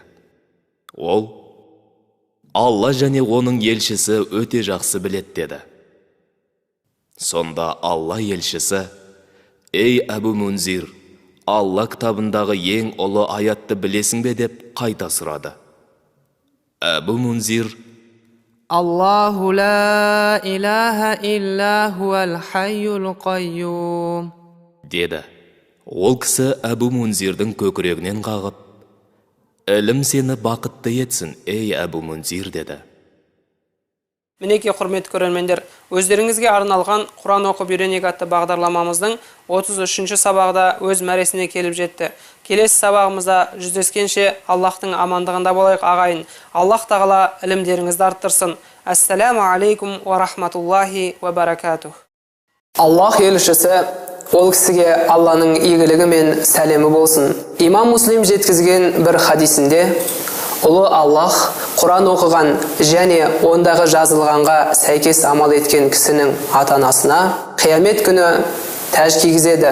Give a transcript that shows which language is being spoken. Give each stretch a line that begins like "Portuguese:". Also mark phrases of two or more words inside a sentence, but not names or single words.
Kazakh: Ол, Алла және оның елшісі өте жақсы білет деді. Сонда Алла елшісі, ей Абу Мунзир, Алла кітабындағы ең ұлы аятты білесің бе деп қайта сұрады. Абу Мунзир,
Arabic: الله لا إله إلا هو الحي القيوم.
Kazakh: деді. Ол кісі Абу Мунзирдің көкірегінен қағып, ілім сені бақытты етсін, ей Абу Мунзир, деді. Мінеке құрметті көрермендер, өздеріңізге арналған Құран оқып үйренейік атты бағдарламамыздың 33-ші сабағда өз мәресіне келіп жетті. Келесі сабағымызда жүздескенше Аллахтың амандығында болайық ағайын. Аллах тағала ілімдеріңізді арттырсын.
Arabic: السلام عليكم ورحمة الله وبركاته.
Kazakh: Аллах елшісі ол кісіге Алланың игілігі мен сәлемі болсын. Имам Муслим жеткізген бір хадисінде Ұлы Аллах Құран оқыған және ондағы жазылғанға сәйкес амал еткен кісінің ата-анасына қиямет күні тәж кигізеді.